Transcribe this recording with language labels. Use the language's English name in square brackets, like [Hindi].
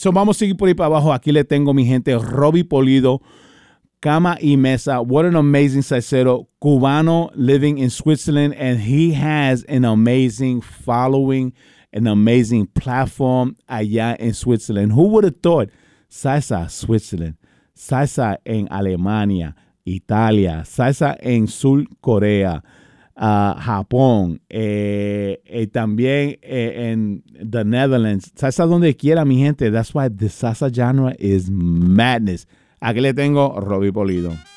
[Spanish] So, vamos a seguir por ahí para abajo. Aquí le tengo mi gente, Robby Pulido, Cama y Mesa. [English] What an amazing salsero, Cubano living in Switzerland. And he has an amazing following, an amazing platform allá in Switzerland. Who would have thought? Salsa, Switzerland. [Spanish] Salsa en Alemania, Italia. Salsa en Sur Corea. Japón, también en the Netherlands, salsa donde quiera, mi gente. [English] That's why the salsa genre is madness. [Spanish] Aquí le tengo Robby Pulido.